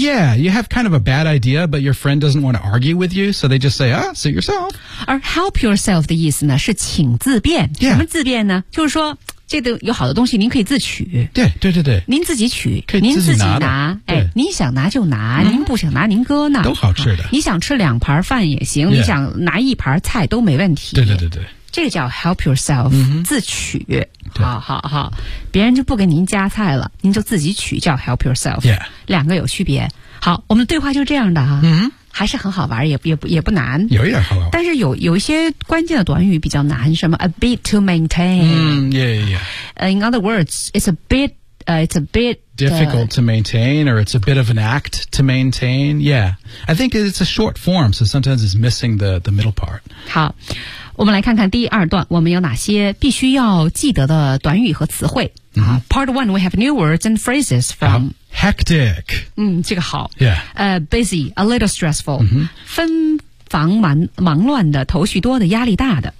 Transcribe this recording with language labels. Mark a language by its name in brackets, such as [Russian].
[English] Yeah, you have kind of a bad idea, but your friend doesn't want to argue with you, so they just say, suit yourself. [Chinese] 而 help yourself 的意思呢，是请自便。 [English] Yeah. [Chinese] 什么自便呢？就是说，这个有好的东西，您可以自取。对对对对。您自己取。可以自己拿。哎，您想拿就拿，您不想拿您搁那。都好吃的。你想吃两盘饭也行，你想拿一盘菜都没问题。对对对对。这个叫 help yourself, 自取。好好好。别人就不给您加菜了，您就自己取，叫 help yourself。 [English] Yeah. [Chinese] 两个有区别。好，我们的对话就这样的哈。还是很好玩，也不难。有一点好玩。但是有一些关键的短语比较难，什么 [English] a bit to maintain。 In other words, it's a bit difficult to maintain, or it's a bit of an act to maintain. Yeah. I think it's a short form, so sometimes it's missing the middle part. [Chinese] 好。我们来看看第二段，我们有哪些必须要记得的短语和词汇。 [English] Part one, we have new words and phrases from hectic. [Chinese] 这个好。 [English] Yeah. Busy, a little stressful. [Chinese] 纷繁忙乱的，头绪多的，压力大的。